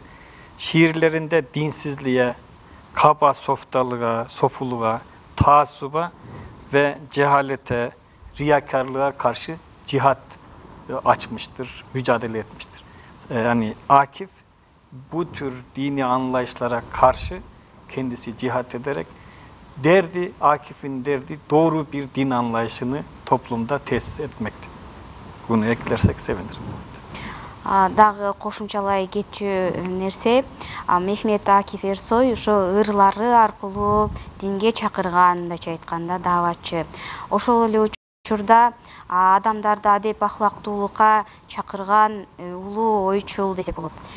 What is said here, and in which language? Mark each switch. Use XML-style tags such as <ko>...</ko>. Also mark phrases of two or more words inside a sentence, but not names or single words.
<tr>Şiirlerinde dinsizliğe, kaba softalığa, sofuluğa, taassuba ve cehalete, riyakarlığa karşı cihat açmıştır, mücadele etmiştir. Yani Akif bu tür dini anlayışlara karşı kendisi cihat ederek Akif'in derdi doğru bir din anlayışını toplumda tesis etmekti. Bunu eklersek sevinirim.</tr> <ky>Дагы кошумчалай кетчү нерсе, Мехмет Акиф Эрсой ошо ырлары аркылуу динге чакырган, мындайча айтканда, дааватчы. Ошол эле учурда адамдарды адеп ахлактуулукка чакырган улуу ойчул десек болот.</ky>